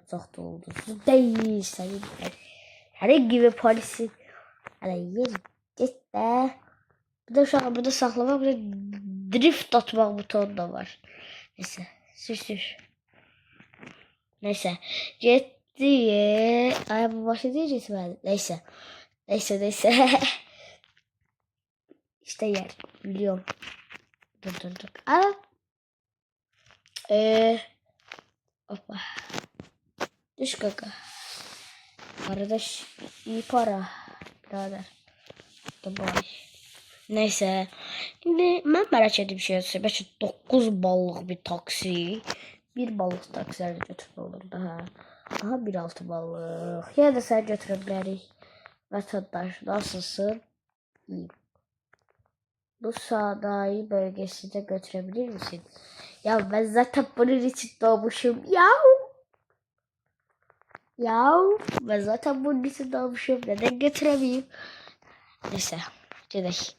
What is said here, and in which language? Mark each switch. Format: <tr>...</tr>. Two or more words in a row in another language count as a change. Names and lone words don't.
<az>Çox da ulduzlu deyil. Hər gibi polisi. Hələ yer get də. Bir də uşağı burada saxlamaq, bir də drift atmaq butonu da var. Neysə, sür. Neysə, getdi. Ay bu başı deyil getməli. Neysə.</az> <tr>İşte yer, biliyorum. Dur. Aa. Hoppa. Düş kaka. Kardeş, iyi para. Birader. Goodbye. Neyse. Şimdi ben merak ettiğim şey ise 9 ballıq bir taksi.</tr> <az>1 ballıq taksiləri götürmək olur daha. Aha 1.6 ballıq. Ya da sen götürə bilərik.</az> <tr>Vətəndaş nasılsın? İyiyim. Bu sanayi bölgesinde götürebilir misin? Ya ben zaten bunun için doğmuşum. Ben zaten bunun için doğmuşum. Neden götüremeyeyim? Neyse. Gidelim.</tr>